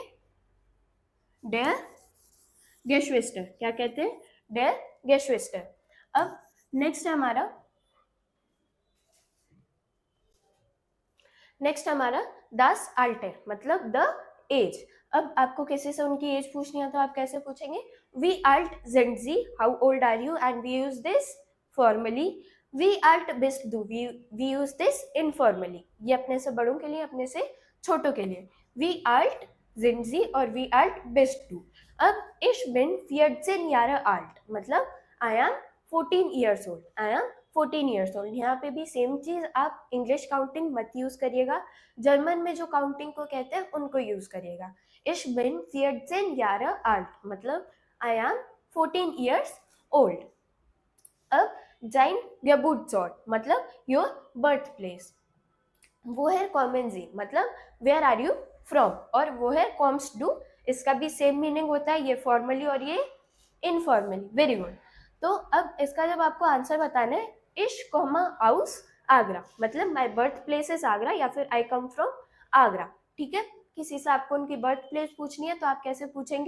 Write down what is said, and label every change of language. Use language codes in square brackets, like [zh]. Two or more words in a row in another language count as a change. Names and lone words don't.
[de] der Geschwister, [hi] क्या कहते हैं? [de] der Geschwister. [hi] अब नेक्स्ट है हमारा [de] das Alter, [hi] मतलब [en] the age. [hi] अब आपको किसी से उनकी एज पूछनी है तो आप कैसे पूछेंगे? [de] Wie alt sind Sie, [en] How old are you, and we use this formally. [de] Wie alt bist du, [en] We use this informally. [hi] ये अपने से बड़ों के लिए, अपने से छोटों के लिए। [de] Wie alt sind Sie [hi] और [de] Wie alt bist du. अब ich bin 14 Jahre alt, [en] मतलब I am 14 years old, I am 14 years old. [hi] यहाँ पे भी सेम चीज, आप इंग्लिश काउंटिंग मत यूज करिएगा, जर्मन में जो काउंटिंग को कहते हैं उनको यूज करिएगा। [de] Ich bin 14 Jahre alt, [en] मतलब I am 14 years old. [de] अब sein Geburtsort, [en] मतलब your birth place. [de] woher kommen Sie, [en] मतलब where are you from, और [de] woher kommst du, [hi] इसका भी सेम मीनिंग होता है, ये फॉर्मली और ये इनफॉर्मली। [en] very good. [hi] तो अब इसका जब आपको आंसर बताना है, [de] Ich komme aus Agra, [hi] मतलब [en] My birth place is Agra [hi] या फिर [en] I come from Agra, [hi] ठीक है। किसी से आपको उनकी बर्थ प्लेस पूछनी है तो आप कैसे पूछेंगे?